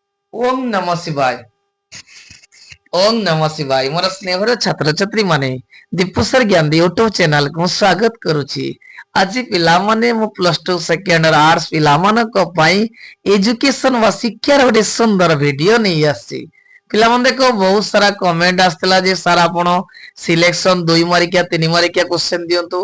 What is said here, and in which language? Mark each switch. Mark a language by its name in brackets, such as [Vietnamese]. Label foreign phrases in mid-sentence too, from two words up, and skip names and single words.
[Sanskrit] ओम नमः शिवाय। ओम नमः शिवाय। [Odia] ମୋର ସ୍ନେହର ଛାତ୍ର ଛାତ୍ରୀ ମାନେ ଦୀପୁସର ଜ୍ଞାନ ୟୁଟ୍ୟୁବ ଚ୍ୟାନେଲ କୁ ସ୍ୱାଗତ କରୁଛି। ଆଜି ପିଲା ମାନେ ମୁଁ [English] plus 2 second arts [Odia] ପିଲା ମାନଙ୍କ ପାଇଁ ଏଜୁକେସନ ବା ଶିକ୍ଷା ର ଏକ ସୁନ୍ଦର ଭିଡିଓ ନେଇ ଆସି। ପିଲା ମାନେ ଦେଖ ବହୁତ ସାରା କମେଣ୍ଟ ଆସିଥିଲା ଯେ ସାର ଆପଣ ସିଲେକ୍ସନ 2 ମାର୍କିଆ 3 ମାର୍କିଆ କ୍ୱେଶ୍ଚନ ଦିଅନ୍ତୁ।